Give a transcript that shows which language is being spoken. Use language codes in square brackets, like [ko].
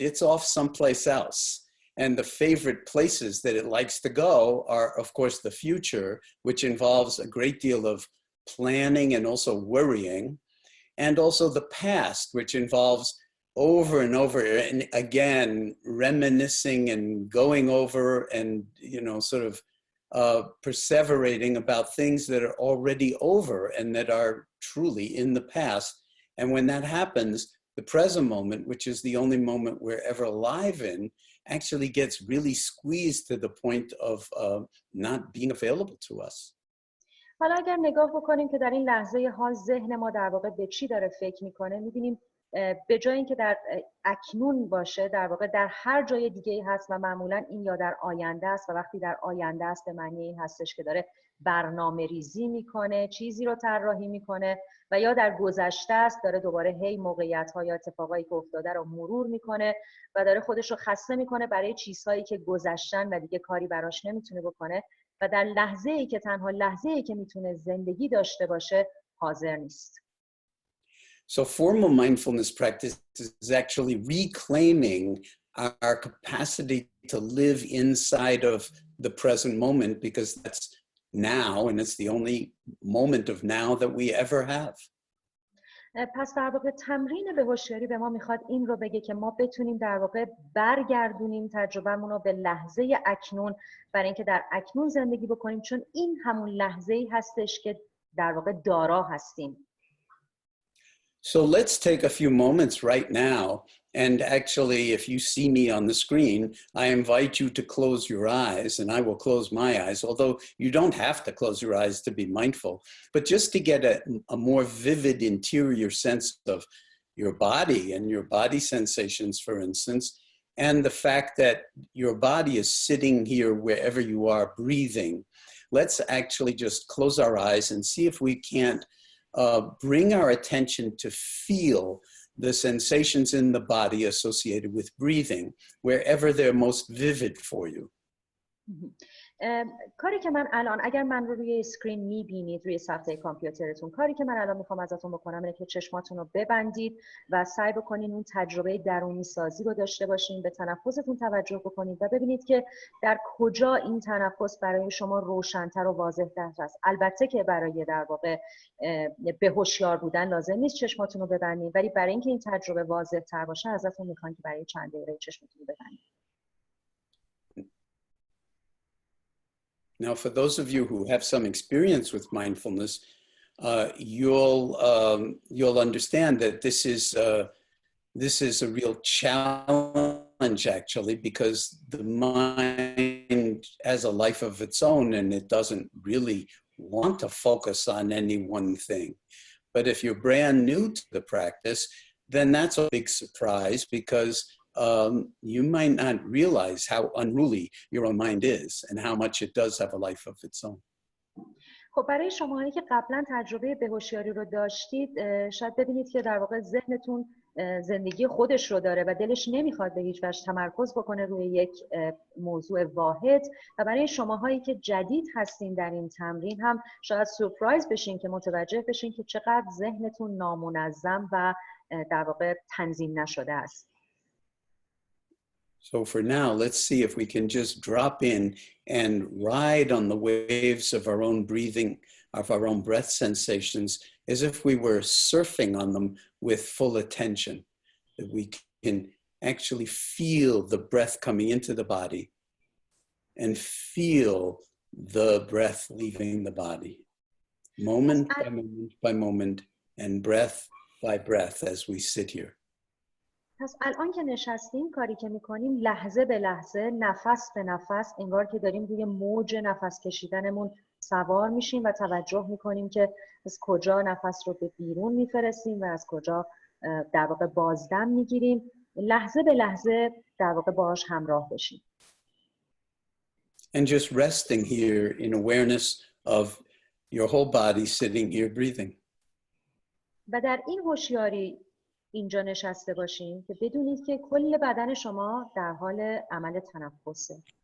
[en] It's off someplace else. And the favorite places that it likes to go are, of course, the future, which involves a great deal of planning and also worrying, and also the past, which involves over and over and again reminiscing and going over and, sort of perseverating about things that are already over and that are truly in the past. And when that happens, the present moment, which is the only moment we're ever alive in, actually gets really squeezed to the point of not being available to us. [fa] حالا اگر نگاه بکنیم که در این لحظه حال ذهن ما در واقع به چی داره فکر میکنه، میبینیم به جای اینکه در اکنون باشه، در واقع در هر جای دیگه هست و معمولا این یا در آینده است و وقتی در آینده است به معنی این هستش که داره برنامه ریزی میکنه، چیزی رو طراحی میکنه، و یا در گذشته است، داره دوباره هی موقعیت ها یا اتفاقایی که افتاده رو مرور میکنه و داره خودش رو خسته میکنه برای چیزهایی که گذشتن و دیگه کاری براش نمیتونه بکنه و در لحظه‌ای که تنها لحظه‌ای که میتونه زندگی داشته باشه حاضر نیست. [en] So formal mindfulness practice is actually reclaiming our capacity to live inside of the present moment, because that's now, and it's the only moment of now that we ever have. [fa] پس در واقع تمرین به هوشیاری به ما میخواد این رو بگه که ما بتونیم در واقع برگردونیم تجربهمون رو به لحظه اکنون، برای اینکه در اکنون زندگی بکنیم، چون این همون لحظه‌ای هستش که در واقع دارا هستیم. [en] So let's take a few moments right now, and actually if you see me on the screen, I invite you to close your eyes, and I will close my eyes, although you don't have to close your eyes to be mindful, but just to get a more vivid interior sense of your body and your body sensations, for instance, and the fact that your body is sitting here wherever you are breathing. Let's actually just close our eyes and see if we can't bring our attention to feel the sensations in the body associated with breathing, wherever they're most vivid for you. [fa] کاری که من الان، اگر من رو روی اسکرین میبینید روی صفحه کامپیوترتون، کاری که من الان میخوام ازتون بکنم اینه که چشماتون رو ببندید و سعی بکنین اون تجربه درونی سازی رو داشته باشین، به تنفستون توجه بکنید و ببینید که در کجا این تنفس برای شما روشن‌تر و واضح‌تر است. البته که برای در واقع به هوشیار بودن لازم نیست چشماتون رو ببندید، ولی برای اینکه این تجربه واضح‌تر باشه ازتون میخوام که برای چند دقیقه چشمتون رو ببندید. [en] Now, for those of you who have some experience with mindfulness, you'll understand that this is a real challenge, actually, because the mind has a life of its own and it doesn't really want to focus on any one thing. But if you're brand new to the practice, then that's a big surprise, because you might not realize how unruly your own mind is and how much it does have a life of its own. [fa] خب برای شماهایی که قبلا تجربه بهوشیاری رو داشتید، شاید ببینید که در واقع ذهنتون زندگی خودش رو داره و دلش نمیخواد به هیچ وجه تمرکز بکنه روی یک موضوع واحد، و برای شماهایی که جدید هستین در این تمرین هم شاید سورپرایز بشین که متوجه بشین که چقدر ذهنتون نامنظم و در واقع تنظیم نشده است. [en] So for now, let's see if we can just drop in and ride on the waves of our own breathing, of our own breath sensations, as if we were surfing on them with full attention, that we can actually feel the breath coming into the body and feel the breath leaving the body, moment by moment, and breath by breath as we sit here. [fa] پس الان که نشستیم، کاری که میکنیم لحظه به لحظه، نفس به نفس، انگار که داریم روی موج نفس کشیدنمون سوار میشیم و توجه میکنیم که از کجا نفس رو به بیرون میفرستیم و از کجا در واقع بازدم میگیریم. لحظه به لحظه در واقع باهاش همراه بشیم. [en] And just resting here in awareness of your whole body sitting here breathing. [fa] و در این هوشیاری اینجا نشسته باشیم که بدونید که کل بدن شما در حال عمل تنفسه.